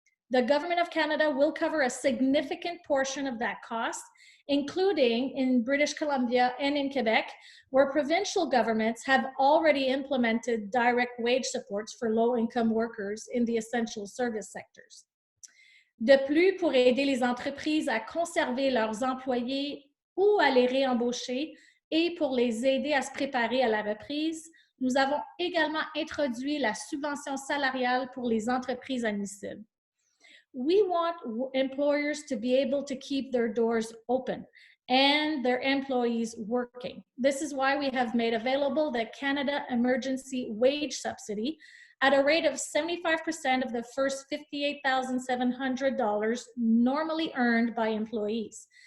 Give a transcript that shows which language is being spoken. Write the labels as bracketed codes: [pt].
[en] The Government of Canada will cover a significant portion of that cost, including in British Columbia and in Quebec, where provincial governments have already implemented direct wage supports for low-income workers in the essential service sectors. [fr] De plus, pour aider les entreprises à conserver leurs employés ou à les réembaucher et pour les aider à se préparer à la reprise, nous avons également introduit la subvention salariale pour les entreprises admissibles. [en] We want employers to be able to keep their doors open and their employees working. This is why we have made available the Canada Emergency Wage Subsidy at a rate of 75% of the first $58,700 normally earned by employees.